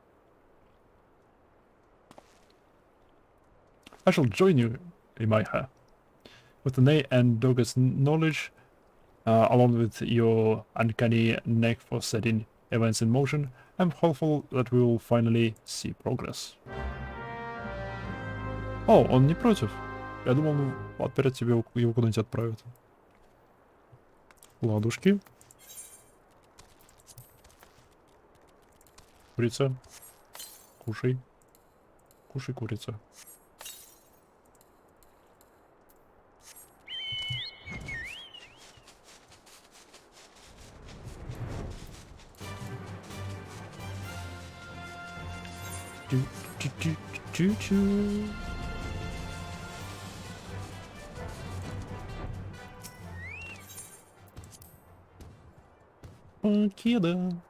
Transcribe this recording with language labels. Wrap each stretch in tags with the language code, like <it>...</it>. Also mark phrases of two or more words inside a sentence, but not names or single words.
<en>I shall join you, Imaiha. With Ney and Doga's knowledge, along with your uncanny knack for setting events in motion, I'm hopeful that we will finally see progress.</en> <ru>О, он не против. Я думал, ну, опять тебе его куда-нибудь отправят. Ладушки. Курица. Кушай. Кушай, курица. Чу-чу-чу-чу. Покеда.</ru>